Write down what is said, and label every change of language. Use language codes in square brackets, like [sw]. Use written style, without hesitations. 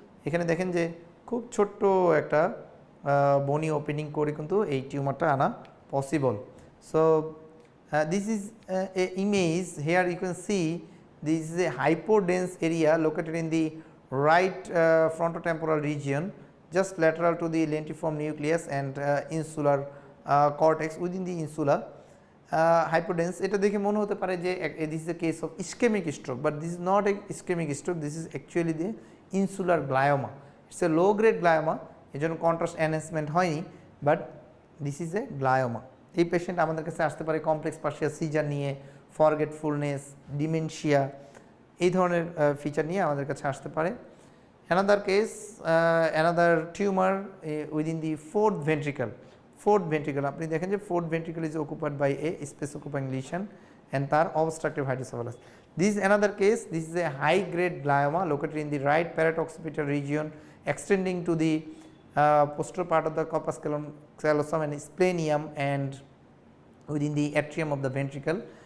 [bn] এখানে দেখেন যে খুব ছোট্ট একটা বনি ওপেনিং করে কিন্তু এই টিউমারটা আনা possible. [en] So this is a image, here you can see this is a hypodense area located in the right frontotemporal region, just lateral to the lentiform nucleus and insular cortex within the insula. Hypodense, [bn] এটা দেখে মনে হতে পারে যে [en] this is a case of ischemic stroke, but this is not a ischemic stroke, this is actually the insular glioma. It's a low grade glioma, [bn] এজন্য contrast enhancement হয়নি, [en] But this is a glioma. [bn] এই patient আমাদের কাছে আসতে পারে complex partial caesar নিয়ে, forgetfulness, dementia, এই ধরনের ফিচার নিয়ে আমাদের কাছে আসতে পারে। [en] Another case, another tumour within the fourth ventricle. Fourth ventricle [bn] আপনি দেখেন যে [en] Fourth ventricle is occupied by a space occupying lesion and তার obstructive hydrocephalus. This is another case, this is a high grade glioma located in the right parotoccipital region extending to the posterior part of the corpus callosum and splenium and within the atrium of the ventricle.